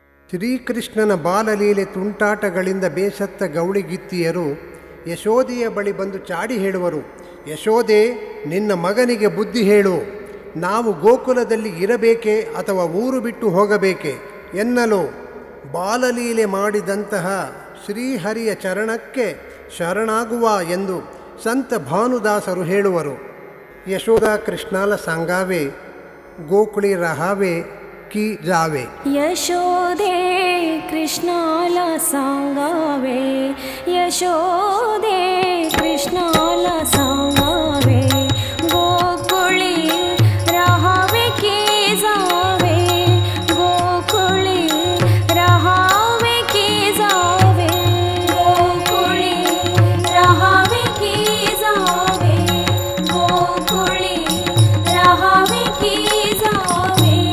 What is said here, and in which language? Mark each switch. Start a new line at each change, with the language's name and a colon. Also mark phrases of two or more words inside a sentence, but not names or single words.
Kannada: ಶ್ರೀಕೃಷ್ಣನ ಬಾಲಲೀಲೆ ತುಂಟಾಟಗಳಿಂದ ಬೇಸತ್ತ ಗೌಳಿಗಿತ್ತಿಯರು ಯಶೋದೆಯ ಬಳಿ ಬಂದು ಚಾಡಿ ಹೇಳುವರು, ಯಶೋದೆ, ನಿನ್ನ ಮಗನಿಗೆ ಬುದ್ಧಿ ಹೇಳು, ನಾವು ಗೋಕುಲದಲ್ಲಿ ಇರಬೇಕೆ ಅಥವಾ ಊರು ಬಿಟ್ಟು ಹೋಗಬೇಕೆ ಎನ್ನಲು ಬಾಲಲೀಲೆ ಮಾಡಿದಂತಹ ಶ್ರೀಹರಿಯ ಚರಣಕ್ಕೆ ಶರಣಾಗುವ ಎಂದು ಸಂತ ಭಾನುದಾಸರು ಹೇಳುವರು.
Marathi: यशोदा कृष्णाला सांगावे गोकुळी राहावे की जावे. यशोदे कृष्णाला सांगावे, यशोदे कृष्णाला सांगावे, गोकुळी राहावे की जावे, गोकुळी राहावे की जावे, गोकुळी राहावे की जावे, गोकुळी राहावे की जावे.